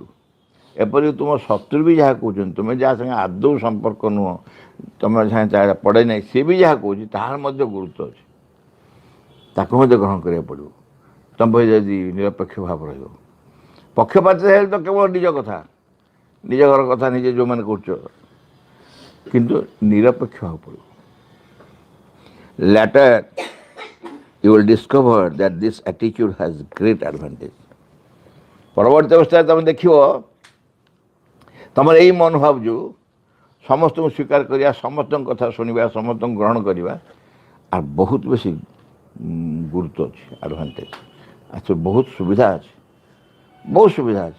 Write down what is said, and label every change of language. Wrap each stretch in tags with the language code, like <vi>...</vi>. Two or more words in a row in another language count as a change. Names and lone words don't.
<or>ଏପରିକି ତୁମ ଶତ୍ରୁ ବି ଯାହା କହୁଛନ୍ତି, ତୁମେ ଯାହା ସାଙ୍ଗେ ଆଦୌ ସମ୍ପର୍କ ନୁହଁ, ତୁମେ ସାଙ୍ଗେ ତାହା ପଡ଼େ ନାହିଁ, ସିଏ ବି ଯାହା କହୁଛି ତାହାର ମଧ୍ୟ ଗୁରୁତ୍ୱ ଅଛି, ତାକୁ ମଧ୍ୟ ଗ୍ରହଣ କରିବାକୁ ପଡ଼ିବ। ତୁମେ ଯଦି ନିରପେକ୍ଷ ଭାବ ରହିବ। ପକ୍ଷପାତ ହେଲେ ତ କେବଳ ନିଜ କଥା, ନିଜ ଘର କଥା ନିଜେ ଯେଉଁମାନେ କରୁଛ, କିନ୍ତୁ ନିରପେକ୍ଷ ହେବାକୁ ପଡ଼ିବ।</or> <en>Later you will discover that this attitude has great advantage.</en> <or>ପରବର୍ତ୍ତୀ ଅବସ୍ଥାରେ ତୁମେ ଦେଖିବ ତୁମର ଏଇ ମନୋଭାବ ଯେଉଁ ସମସ୍ତଙ୍କୁ ସ୍ୱୀକାର କରିବା, ସମସ୍ତଙ୍କ କଥା ଶୁଣିବା, ସମସ୍ତଙ୍କୁ ଗ୍ରହଣ କରିବା, আর ବହୁତ ବେଶୀ ଗୁରୁତ୍ୱ ଅଛି, ଆଡ଼ଭାଣ୍ଟେଜ୍ ଅଛି, ବହୁତ ସୁବିଧା ଅଛି, ବହୁତ ସୁବିଧା ଅଛି।</or>